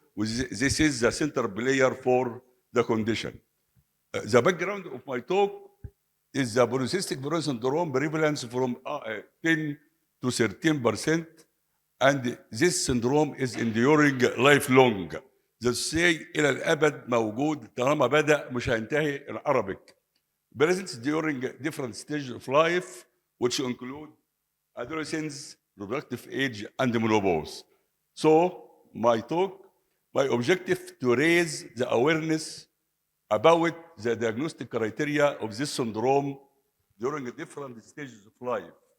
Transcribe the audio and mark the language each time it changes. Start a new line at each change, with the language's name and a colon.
English: This is the central player for the condition. The background of my talk is the polycystic ovarian syndrome prevalence from 10 to 13%, and this syndrome is enduring lifelong. The say
Arabic: إلى الأبد موجود طالما بدأ مش هينتهي
English: in Arabic. Present during different stages of life, which include adolescence, reproductive age, and menopause. So my objective to raise the awareness about the diagnostic criteria of this syndrome during different stages of life.